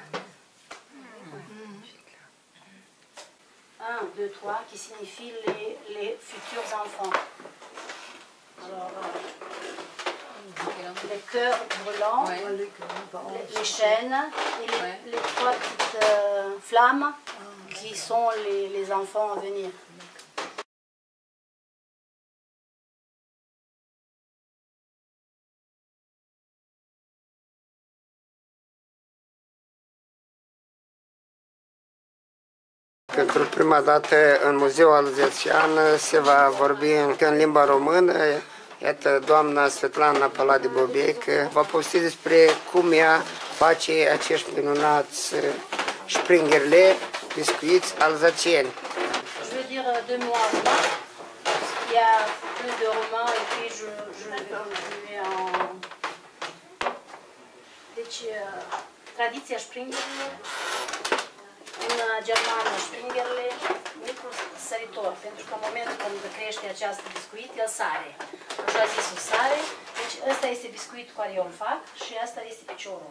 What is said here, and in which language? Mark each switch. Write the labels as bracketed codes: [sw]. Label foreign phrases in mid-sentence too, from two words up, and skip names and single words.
[fr] 1, 2, 3 qui signifie les futurs enfants. Alors, les cœurs brûlants, les chaînes et les 3 petites flammes qui sont les enfants à venir. [ro] Pentru prima dată în Muzeul Alzațian se va vorbi în limba română. Iată, doamna Svetlana Paladi-Bobek va povesti despre cum ea face acești minunați Springerle, biscuiți alzațieni. [fr] Je vais dire 2 mots en romain. Il y a plus de romain et puis je vais continuer en... [ro] Deci, tradiția Springerle În germană, springerle, micul săritor, pentru că în momentul când crește această biscuit, el sare. Așa zisul sare, deci ăsta este biscuitul care eu îl fac și asta este piciorul.